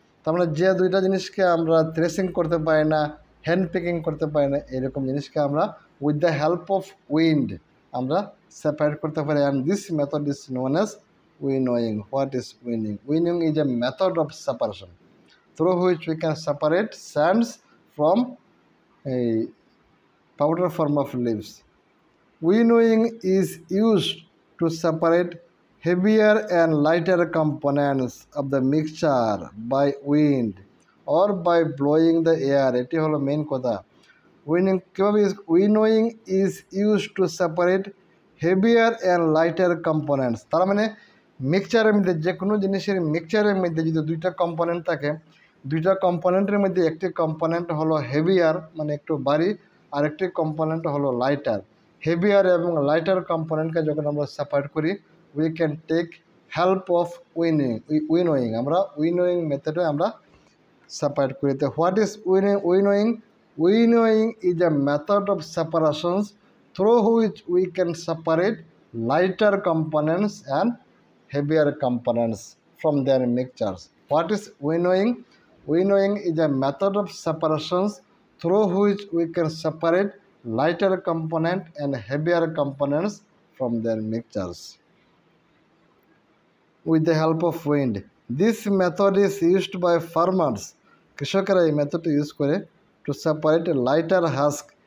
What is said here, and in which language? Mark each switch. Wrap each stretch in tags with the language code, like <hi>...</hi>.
<bn>তার মানে যে দুইটা জিনিসকে আমরা থ্রেসিং করতে পারি না, হ্যান্ড পিকিং করতে পারি না, এরকম জিনিসকে আমরা</bn> <en>with the help of wind</en> <bn>আমরা সেপারেট করতে পারি।</bn> <en>And this method is known as winnowing. What is winnowing? Winnowing is a method of separation through which we can separate sands from এই powder form of leaves. Winnowing is used to separate heavier and lighter components of the mixture by wind or by blowing the air.</en> <bn>এটি হলো main কথা।</bn> <en>Winnowing is used to separate heavier and lighter components.</en> <bn>তার মানে মিক্সচারের মধ্যে, যে কোনো জিনিসের মিক্সচারের মধ্যে যদি দুইটা কম্পোনেন্ট থাকে, দুইটা কম্পোনেন্টের মধ্যে একটি কম্পোনেন্ট হলো হেভিয়ার মানে একটু ভারী, আর একটি কম্পোনেন্ট হলো লাইটার। হেভিয়ার এবং লাইটার কম্পোনেন্টকে যখন আমরা সেপারেট করি,</bn> <en>We can take help of winnowing.</en> <bn>আমরা উইনোয়িং মেথডে আমরা সেপারেট করি। তো</bn> <en>What is winnowing? Winnowing is a method of separations through which we can separate lighter components and heavier components from their mixtures. What is winnowing? Winnowing is a method of separations through which we can separate lighter component and heavier components from their mixtures with the help of wind. This method is used by farmers.</en> <bn>কৃষকেরা এই মেথডটি use করে</bn> <en>To separate lighter husk.</en>